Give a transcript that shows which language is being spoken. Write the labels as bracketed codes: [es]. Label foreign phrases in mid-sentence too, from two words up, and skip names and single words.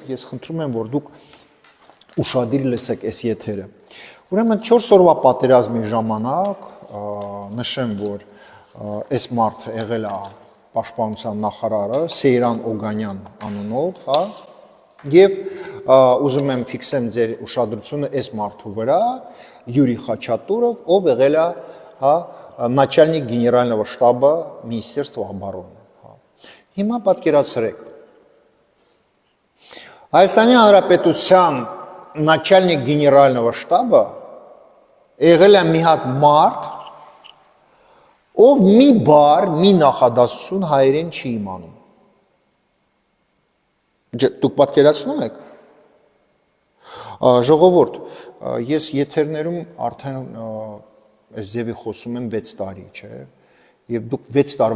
[hy] ես խնդրում եմ, որ դուք ուշադիր լսեք այս եթերը։ Ուրեմն 4 օրվա պատերազմի ժամանակ նշեմ, որ այս մարդը եղել է պաշտպանության նախարարը Սեյրան Օգանյան անունով, հա, եւ ուզում եմ ֆիքսեմ ձեր ուշադրությունը այս մարդու վրա, Յուրի Խաչատուրով, ով եղել է, հա, [ru] начальник генерального штаба Министерства обороны, [hy] հա։ Հիմա պատկերացրեք։ Հայաստանի Հանրապետության [ru] начальник генерального штаба [hy] եղել է մի հատ մարդ, ով մի բառ, մի նախադասություն հայերեն չի իմանում։ Դուք պատկերացնում եք։ Ժողովուրդ, ես եթերներում արդեն այս ձևի խոսում եմ 6 տարի, չէ՞։ Եվ դուք 6 տարվա